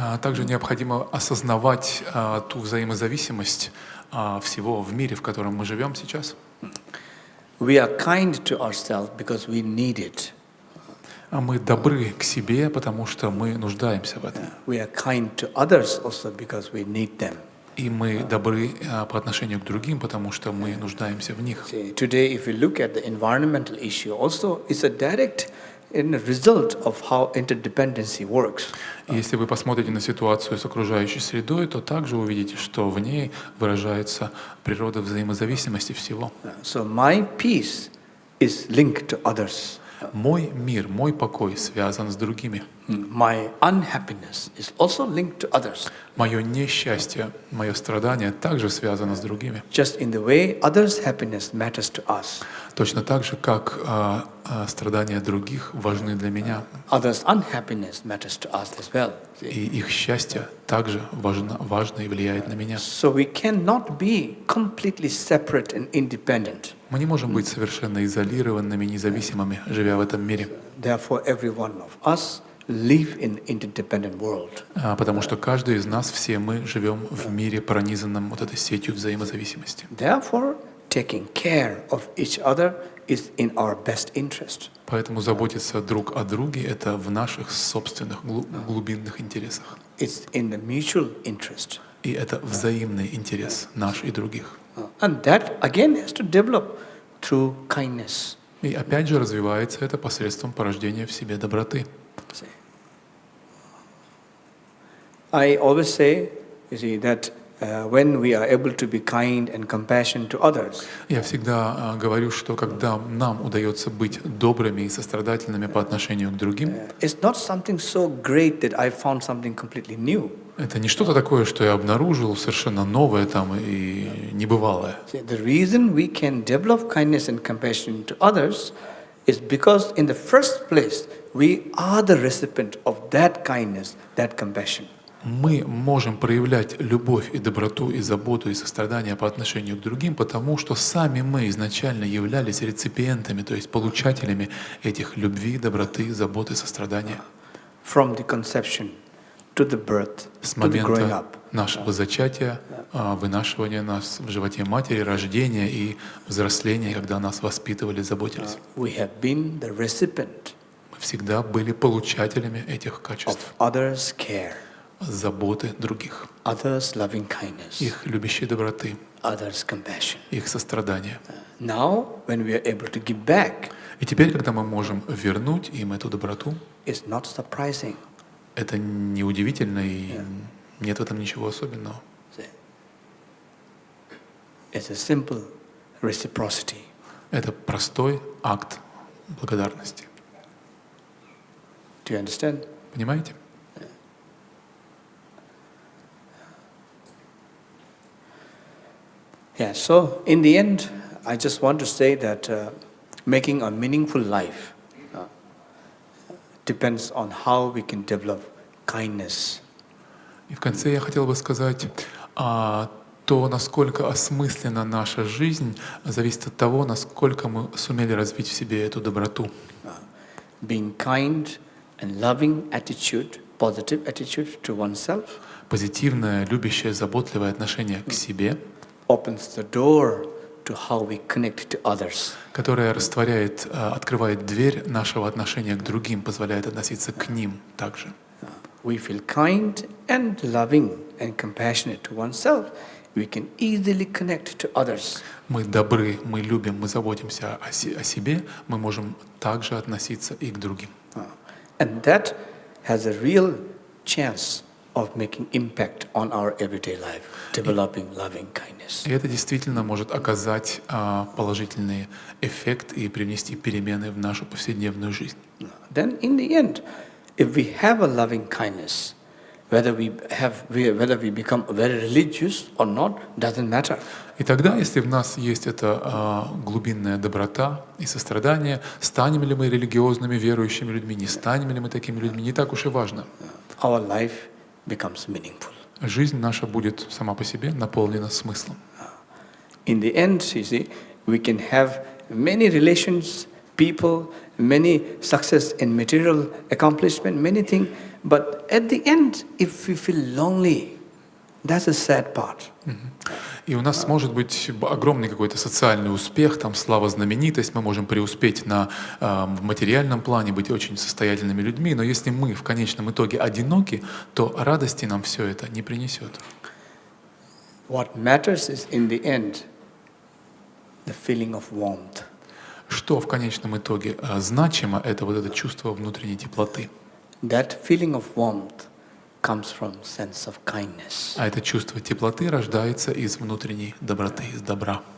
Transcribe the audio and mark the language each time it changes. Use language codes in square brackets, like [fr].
[ru] Также необходимо осознавать ту взаимозависимость всего в мире, в котором мы живем сейчас. [en] We are kind to ourselves because we need it. [ru] Мы добры к себе, потому что мы нуждаемся в этом. [en] We are kind to others also because we need them. [ru] И мы добры по отношению к другим, потому что мы нуждаемся в них. [en] Today, if we look at the environmental issue, also it's a direct result of how interdependency works. [ru] Если вы посмотрите на ситуацию с окружающей средой, то также увидите, что в ней выражается природа взаимозависимости всего. [en] So my peace is linked to others. [ru] Мой мир, мой покой связан с другими. [en] My unhappiness is also linked to others. [ru] Мое несчастье, мое страдание также связано с другими. [en] Just in the way others' happiness matters to us. [ru] Точно так же, как страдания других важны для меня. [en] Others' unhappiness matters to us as well. [ru] И их счастье также важно и влияет на меня. [en] So we cannot be completely separate and independent. [ru] Мы не можем быть совершенно изолированными, независимыми, живя в этом мире. [en] Therefore, every one of us live in interdependent world. [ru] Потому что каждый из нас, все мы, живем в мире, пронизанном вот этой сетью взаимозависимости. [en] Therefore, taking care of each other is in our best interest. [ru] Поэтому заботиться друг о друге — это в наших собственных глубинных интересах. [en] It's in the mutual interest. [ru] И это взаимный интерес наш и других. [en] And that again has to develop through kindness. [ru] И опять же развивается это посредством порождения в себе доброты. [en] I always say, that when we are able to be kind and compassionate to others. [ru] Я всегда говорю, что когда нам удается быть добрыми и сострадательными по отношению к другим, [en] It's not something so great that I found something completely new. [ru] это не что-то такое, что я обнаружил совершенно новое там и небывалое. [en] See, the reason we can develop kindness and compassion to others is because in the first place we are the recipient of that kindness, that compassion. [ru] Мы можем проявлять любовь и доброту, и заботу, и сострадание по отношению к другим, потому что сами мы изначально являлись реципиентами, то есть получателями этих любви, доброты, заботы, сострадания. [en] From the conception to the birth, [ru] С [en] to the growing [ru] момента [en] up. [ru] нашего зачатия, вынашивания нас в животе матери, рождения и взросления, когда нас воспитывали, заботились. [en] We have been the recipient [ru] Мы всегда были получателями этих [en] of [ru] качеств, [en] others' care, [ru] заботы других, [en] others' loving kindness, [ru] их любящей доброты, [en] others' compassion. [ru] их сострадания. [en] Now, when we are able to give back, [ru] И теперь, когда мы можем вернуть им эту доброту, [en] it's not surprising. [ru] это неудивительно и нет в этом ничего особенного. [en] It's a simple reciprocity. [ru] Это простой акт благодарности. [en] Do you understand? [ru] Понимаете? [en] Yeah, so in the end, I just want to say that making a meaningful life depends on how we can develop kindness. [ru] И в конце я хотел бы сказать, то, насколько осмыслена наша жизнь, зависит от того, насколько мы сумели развить в себе эту доброту. [en] Being kind and loving attitude, positive attitude to oneself, [ru] Позитивное, любящее, заботливое отношение к себе, [en] opens the door to how we connect to others. [ru] которое растворяет, открывает дверь нашего отношения к другим, позволяет относиться к ним также. [en] We feel kind and loving and compassionate to oneself, we can easily connect to others. [ru] Мы добры, мы любим, мы заботимся о себе, мы можем также относиться и к другим. [en] And that has a real chance of making impact on our everyday life, developing loving kindness. [ru] И это действительно может оказать положительный эффект и привнести перемены в нашу повседневную жизнь. [en] Then in the end, if we have a loving kindness, whether we become very religious or not, doesn't matter. [ru] И тогда, если в нас есть эта глубинная доброта и сострадание, станем ли мы религиозными, верующими людьми, не станем ли мы такими людьми, не так уж и важно. [en] Our life becomes meaningful. [ru] Жизнь наша будет сама по себе наполнена смыслом. [en] In the end, you see, we can have many relations, people, many success in material accomplishment, many things, but at the end, if we feel lonely, that's a sad part. [ru] И у нас может быть огромный какой-то социальный успех, там слава, знаменитость, мы можем преуспеть в материальном плане, быть очень состоятельными людьми, но если мы в конечном итоге одиноки, то радости нам все это не принесет. [en] What matters is in the end, the feeling of warmth. [ru] Что в конечном итоге значимо, это вот это чувство внутренней теплоты. [en] That feeling of warmth comes from sense of kindness. [ru] А это чувство теплоты рождается из внутренней доброты, из добра.